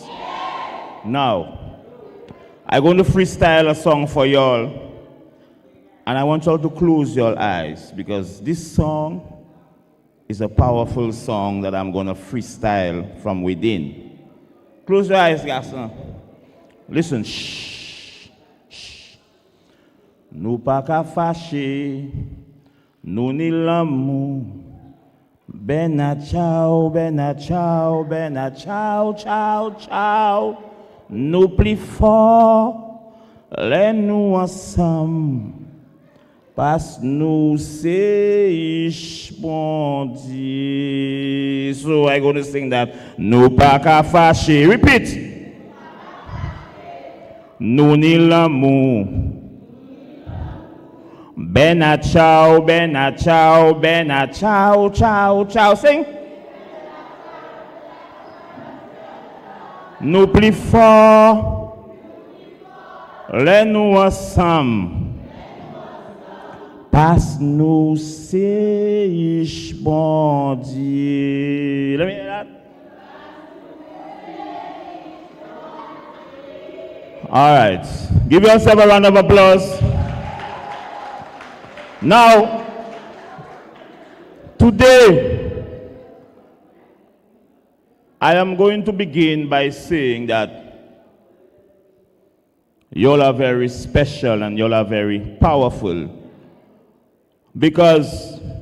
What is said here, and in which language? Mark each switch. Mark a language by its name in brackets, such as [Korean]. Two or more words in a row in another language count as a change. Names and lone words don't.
[English] Now, I'm going to freestyle a song for y'all. And I want y'all to close your eyes because this song is a powerful song that I'm going to freestyle from within. Close your eyes, guys. Listen. Shh. [Guadeloupean Creole French] Nou pa ka fache, nou ni l'amou. [Italian] Ben a ciao, ben a ciao, ben a ciao, ciao, ciao. [Guadeloupean Creole French] Nou pli fort, lè nou ansam. Pas nou se ish bon Di. [English] So I'm going to sing that. [Guadeloupean Creole French] Nou pa ka fache. Repeat. Nou ni l'amou. [Italian] Ben a ciao, ben a ciao, ben a ciao, ciao, ciao. [English] Sing. [Guadeloupean Creole French] Nou pli fort, lè nou ansam. Pas nou se ish bon Di. [English] Let me hear that. All right. Give yourself a round of applause. Now, today, I am going to begin by saying that y'all are very special and y'all are very powerful because